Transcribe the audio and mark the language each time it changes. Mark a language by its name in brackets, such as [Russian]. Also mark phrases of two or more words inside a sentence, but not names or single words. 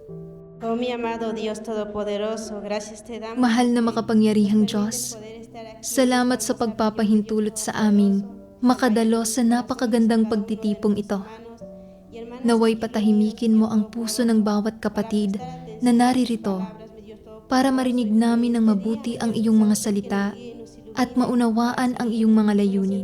[Spanish] Oh mi amado Dios Todopoderoso, gracias te damos. [Filipino] Mahal na makapangyarihang Diyos, salamat sa pagpapahintulot sa amin makadalo sa napakagandang pagtitipong ito. Naway patahimikin mo ang puso ng bawat kapatid na naririto para marinig namin ng mabuti ang iyong mga salita at maunawaan ang iyong mga layunin.